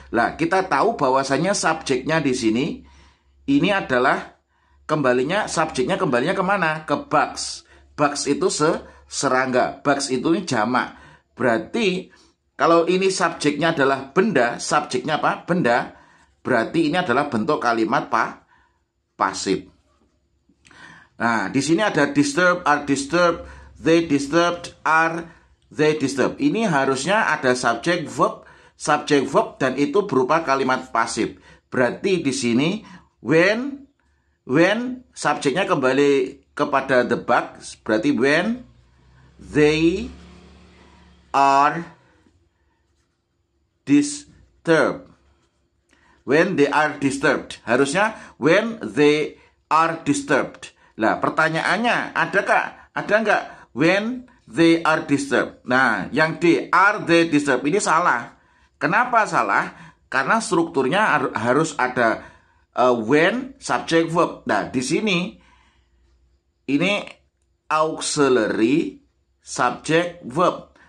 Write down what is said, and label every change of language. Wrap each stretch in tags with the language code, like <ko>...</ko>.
<id>Lah, kita tahu bahwasanya subjeknya di sini ini adalah subjeknya kembalinya kemana? Ke bugs. Bugs itu serangga. Bugs itu jamak. Berarti kalau ini subjeknya adalah benda, subjeknya apa? Benda. Berarti ini adalah bentuk kalimat pasif. Nah, di sini ada</id> <en>disturb, are disturbed, they disturbed, are they disturb.</en> <id>Ini harusnya ada subjek verb, dan itu berupa kalimat pasif. Berarti di sini when subjeknya kembali kepada the bugs, berarti</id> <en>when they are disturbed. When they are disturbed.</en> <id>Harusnya</id> <en>when they are disturbed.</en> <id>Lah, pertanyaannya ada nggak</id> <en>when they are disturbed?</en> <id>Nah, yang D,</id> <en>are they disturbed,</en> <id>ini salah. Kenapa salah? Karena strukturnya harus ada when, subject, verb. Nah, di sini ini auxiliary, subject, verb.</id>